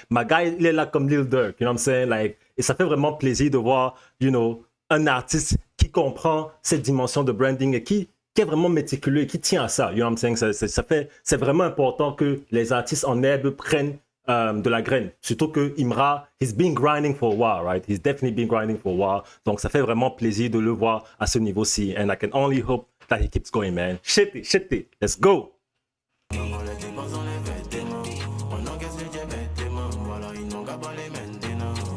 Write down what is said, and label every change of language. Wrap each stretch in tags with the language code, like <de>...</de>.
<en>My guy,</en> <fr>il est là comme Lil Durk,</fr> <en>you know what I'm saying? Like,</en> <fr>et ça fait vraiment plaisir de voir,</fr> <en>you know,</en> <fr>un artiste qui comprend cette dimension de branding et qui est vraiment méticuleux et qui tient à ça,</fr> <en>you know what I'm saying?</en> <fr>C'est vraiment important que les artistes en herbe prennent de la graine. Surtout que</fr> <en>Imra, he's been grinding for a while, right? He's definitely been grinding for a while.</en> <fr>Donc, ça fait vraiment plaisir de le voir à ce niveau-ci.</fr> <en>And I can only hope that he keeps going, man. Shit it. Let's go.</en> <fr>On les dépense dans les vêtements. On encaisse le jet bêtement. Voilà, ils n'ont qu'à pas les maintenant.</fr>